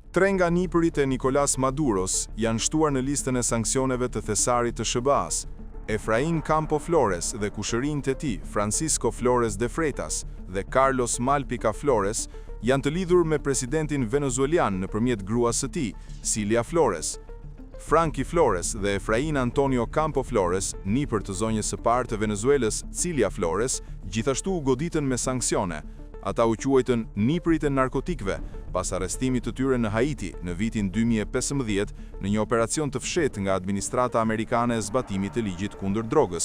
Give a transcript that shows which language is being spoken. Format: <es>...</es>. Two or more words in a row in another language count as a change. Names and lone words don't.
<sq>3 nga nipërit e Nicolas Maduros janë shtuar në listën e sanksioneve të thesarit të SBA-s. Efraín Campo Flores dhe kushërinjtë e tij, Francisco Flores de Freitas dhe Carlos Malpica Flores, janë të lidhur me presidentin venezuelian nëpërmjet gruas së tij, Cilia Flores. Frankie Flores dhe Efraín Antonio Campo Flores, nipër të zonjës së parë të Venezuelës, Cilia Flores, gjithashtu u goditën me sanksione. Ata u quajtën nipërit e narkotikëve pas arrestimit të tyre në Haiti në vitin 2015 në një operacion të fshehtë nga administrata amerikane e zbatimit të ligjit kundër drogës.</sq>